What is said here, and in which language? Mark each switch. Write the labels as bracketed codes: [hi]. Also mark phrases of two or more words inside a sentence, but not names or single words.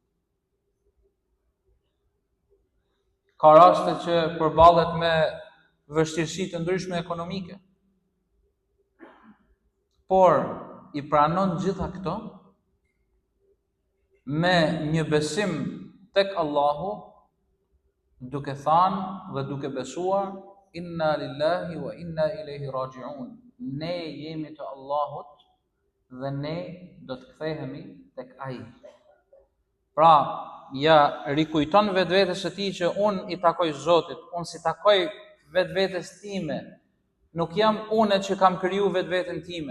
[sq] Ka raste që përballet me vështirësi të ndryshme ekonomike. Por i pranon gjitha këto me një besim tek Allahu, duke thënë dhe duke besuar [ar] إنا لله وإنا إليه راجعون. [sq] Ne jemi të Allahut dhe ne do të kthehemi tek ai. Pra, ja rikujton vetvetes së tij që unë i takoj Zotit, unë si takoj vetvetes time. Nuk jam unë që kam kriju vetveten time.